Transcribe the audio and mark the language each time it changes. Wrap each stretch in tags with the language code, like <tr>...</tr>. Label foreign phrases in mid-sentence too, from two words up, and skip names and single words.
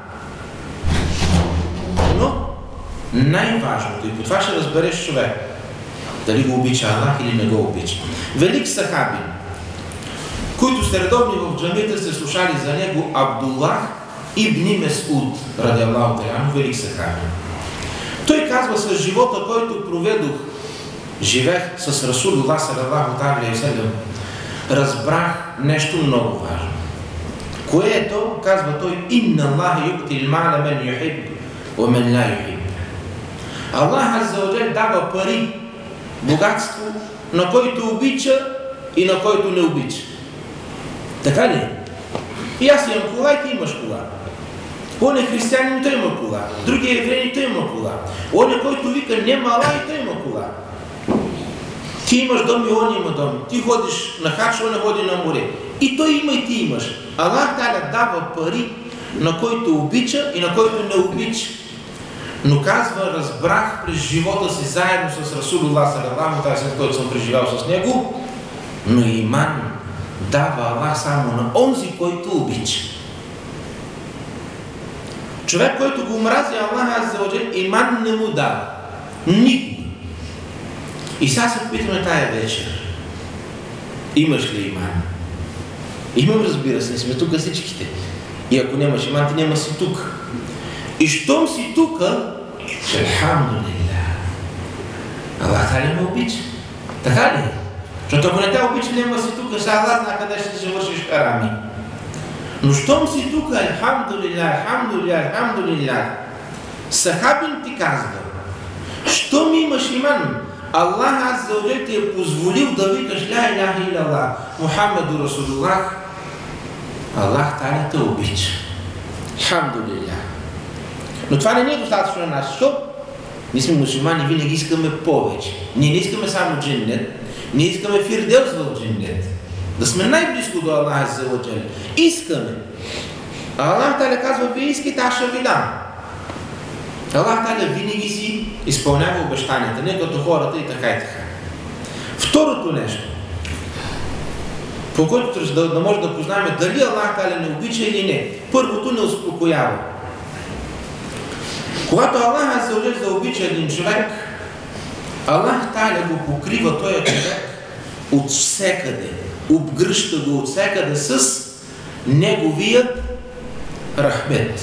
<bg>Но най-важното, и по това ще разбереш човек, дали го обича Аллах или не го обича. Велик сахабин, които сте редовни в джамията, сте слушали за него Абдуллах ибн Месуд,</bg> <ar>رضي الله تعالى,</ar> <bg>велик сахабин. Той казва, с живота, който проведох, живех с Расулуллах</bg> <ar>صلى الله عليه وسلم,</ar> <bg>разбрах нещо много важно. Което, казва той,</bg> <ar>إن الله يعطي المال من يحب ومن لا يحب. الله عز وجل</ar> <bg>дава пари, богатство, на който обича и на който не обича. Така ли? И аз имам кола и ти имаш кола. Он е християнин, той има кола. Другия евреин, той има кола. Он е, който вика нема Аллах, и той има кола. Ти имаш дом и он има дом. Ти ходиш на хач, он не ходи на море. И той има и ти имаш.</bg> <ar>الله تعالى</ar> <bg>дава пари, на който обича и на който не обича. Но казва, разбрах през живота си заедно с Расулуллах</bg> <ar>صلى الله عليه وسلم,</ar> <bg>който съм преживял с него, но иман дава Аллах само на онзи, който обича. Човек, който го мрази</bg> <ar>الله عز وجل,</ar> <bg>иман не му дава. Никога. И сега се питаме тая вечер. Имаш ли иман? Имам, разбира се, сме тук всичките. И ако нямаш иман, ти няма си тук. И щом си тука, алхамдулилlah,</bg> <ar>الله تعالى</ar> <bg>ме обича. Така ли? Защото ако не те обича, няма си тука, сега Аллах зна къде ще се вършиш харами. Но щом си тука, алхамдулилlah, алхамдулилlah, алхамдулилlah, сахабин ти казва, щом имаш иман,</bg> <ar>الله عز وجل</ar> <bg>ти е позволил да викаш</bg> <ar>لا إله إلا الله محمد رسول الله, الله تعالى</ar> <bg>те обича. Алхамдулилlah. Но това не е достатъчно на нас, защото ние сме мусулмани, винаги искаме повече. Ние не искаме само дженнет, ние искаме фирдевс в дженнет. Да сме най-близко до</bg> <ar>الله عز وجل.</ar> <bg>Искаме.</bg> <ar>الله تعالى</ar> <bg>казва, вие искате, аз ще ви дам.</bg> <ar>الله تعالى</ar> <bg>винаги си изпълнява обещанията, не като хората и така и така. Второто нещо, по което да може да познаем дали</bg> <ar>الله تعالى</ar> <bg>не обича или не. Първото не успокоява. Когато</bg> <ar>الله عز وجل</ar> <bg>да обича един човек,</bg> <ar>الله تعالى</ar> <bg>го покрива този човек от всекъде, обгръща го от всекъде с неговия рахмет.</bg>